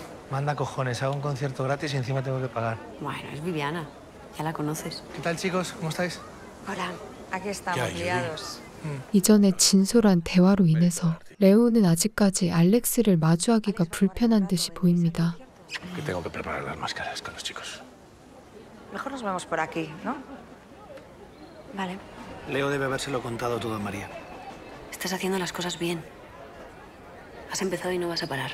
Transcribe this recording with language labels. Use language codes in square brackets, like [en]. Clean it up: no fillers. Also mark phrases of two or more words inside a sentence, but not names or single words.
[es] Manda cojones, hago un concierto gratis y encima tengo que pagar. Bueno, es Viviana. Ya la conoces. ¿Qué tal, chicos? ¿Cómo estáis? Hola, aquí estamos liados. [ko] 이전의 진솔한 대화로 인해서 레오는 아직까지 알렉스를 마주하기가 불편한 듯이 보입니다. [es] Que tengo que preparar las máscaras con los chicos. Mejor nos vemos por aquí, ¿no? Vale. Leo debe habérselo contado todo a María. Estás haciendo las cosas bien. Has empezado y no vas a parar.